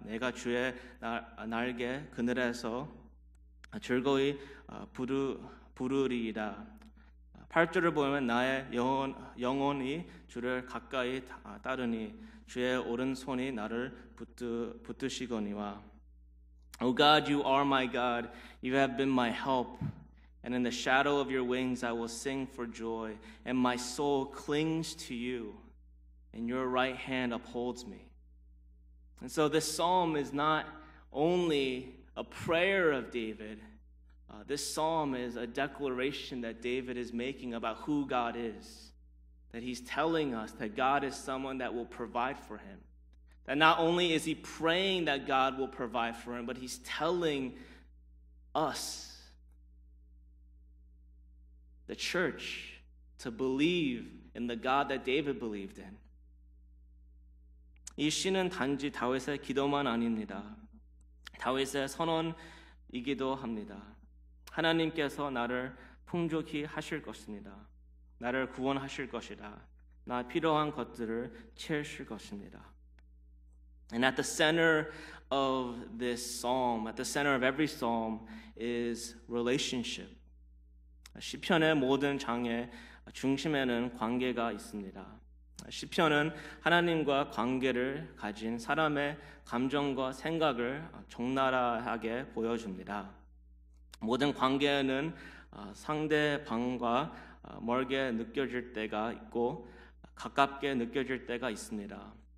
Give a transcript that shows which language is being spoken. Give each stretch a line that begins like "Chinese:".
Korean: 내가 주의 날개 그늘에서 즐거이 부르리이다. 8절을 보면 나의 영혼이 주를 가까이 따르니 주의 오른손이 나를 붙드시거니와
English: O God, you are my God, you have been my help. And in the shadow of your wings I will sing for joy, and my soul clings to you, and your right hand upholds me. And so this psalm is not only a prayer of David. This psalm is a declaration that David is making about who God is. That he's telling us that God is someone that will provide for him. That not only is he praying that God will provide for him, but he's telling us, the church, to believe in the God that David believed in.
Korean: 이 시는 단지 다윗의 기도만 아닙니다. 다윗의 선언이기도 합니다. 하나님께서 나를 풍족히 하실 것입니다. 나를 구원하실 것이다. 나 필요한 것들을 채우실 것입니다.
English: And at the center of this psalm, at the center of every psalm is relationship.
Korean: 시편의 모든 장의 중심에는 관계가 있습니다. 시편은 하나님과 관계를 가진 사람의 감정과 생각을 적나라하게 보여줍니다. 모든 관계는 상대방과 멀게 느껴질 때가 있고 가깝게 느껴질 때가 있습니다.